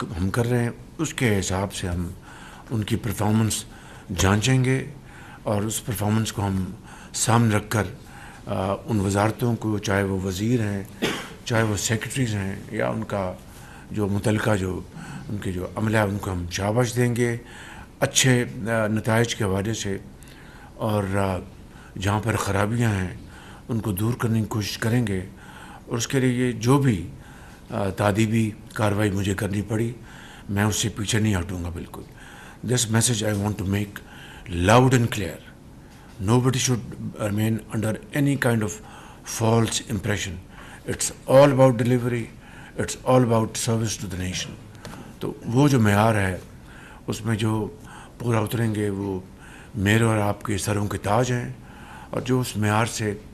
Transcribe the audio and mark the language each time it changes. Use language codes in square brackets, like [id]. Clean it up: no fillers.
[ur] کر رہے ہیں، اس کے حساب سے ہم ان کی پرفارمنس جانچیں گے، اور اس پرفارمنس کو ہم سامنے رکھ کر ان وزارتوں کو، چاہے وہ وزیر ہیں، چاہے وہ سیکرٹریز ہیں، یا ان کا جو متعلقہ ان کے جو عملہ ہے ان کو ہم شاباش دیں گے اچھے نتائج کے حوالے سے، اور جہاں پر خرابیاں ہیں ان کو دور کرنے کی کوشش کریں گے، اور اس کے لیے جو بھی تادیبی کارروائی مجھے کرنی پڑی میں اس سے پیچھے نہیں ہٹوں گا بالکل۔ [en] This message I want to make loud and clear. Nobody should remain under any kind of false impression. It's all about delivery. It's all about service to the nation. [ur] تو وہ جو معیار ہے اس میں جو پورا اتریں گے وہ میرے اور آپ کے سروں کے تاج ہیں، اور جو اس معیار سے